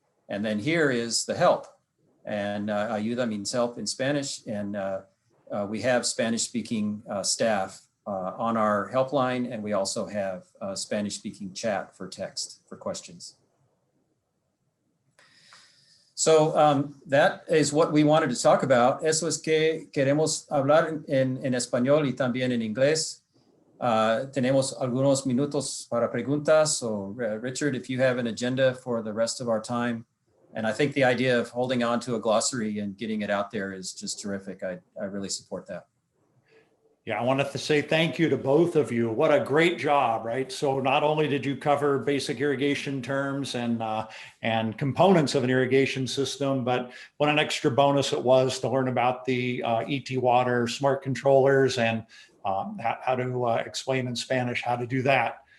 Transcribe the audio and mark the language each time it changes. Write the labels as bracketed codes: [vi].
[en] And then here is the help. And ayuda means help in Spanish. And we have Spanish-speaking staff on our helpline, and we also have Spanish-speaking chat for text for questions. So that is what we wanted to talk about. [es] Eso es que queremos hablar en español y también en inglés. Tenemos algunos minutos para preguntas. [en] So Richard, if you have an agenda for the rest of our time, and I think the idea of holding on to a glossary and getting it out there is just terrific. I really support that. Yeah, I wanted to say thank you to both of you. What a great job, right? So not only did you cover basic irrigation terms and components of an irrigation system, but what an extra bonus it was to learn about the ET Water smart controllers and how to explain in Spanish how to do that.